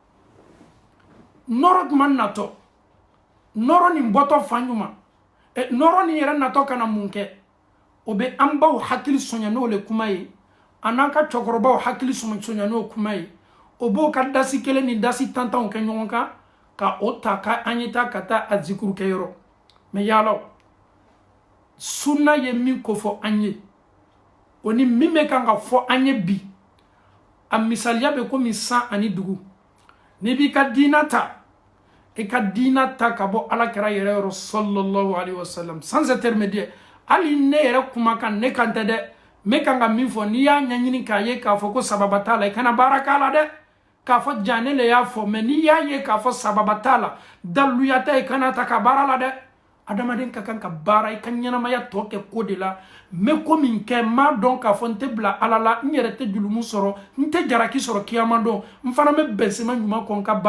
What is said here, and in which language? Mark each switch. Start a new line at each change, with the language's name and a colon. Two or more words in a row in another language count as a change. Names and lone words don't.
Bambara: nɔrɔ jumɛn natɔ nɔrɔ nin bɔtɔ fan ɲuman nɔrɔ nin yɛrɛ natɔ kana mun kɛ o bɛ an baw hakili sɔnya n'o le kuma ye a n'an ka cɛkɔrɔbaw hakili sɔnya n'o kuma ye o b'o ka dasi kelen ni dasi tantanw kɛ ɲɔgɔn kan ka o ta ka an ye taa ka taa a zikuru kɛ yɔrɔ mais yalaw sunna ye min ko fɔ an ye o ni min bɛ kan ka fɔ an ye bi a misaliya bɛ komi san ani dugu n'i b'i ka diina ta i ka diina ta ka bɔ ala kɛra yɛrɛ yɔrɔ
Arabic: sallallahu alaihi wasallam
French: sans intermédiaire
Bambara: hali ne yɛrɛ kumakan ne kan tɛ dɛ n bɛ kan ka min fɔ n'i y'a ɲɛɲini k'a ye k'a fɔ ko sababa t'a la i kana baara k'a la dɛ k'a fɔ ja ne le y'a fɔ mais n'i y'a ye k'a fɔ sababa t'a la daluya tɛ i kana ta ka baara la dɛ adamaden ka kan ka baara i ka ɲɛnamaya tɔ kɛ ko de la n bɛ ko min kɛ n m'a dɔn k'a fɔ n tɛ bila ala la n yɛrɛ tɛ julumu sɔrɔ n tɛ jaraki sɔrɔ kiyama dɔn n fana bɛ bɛnsema ɲuman kɔ n ka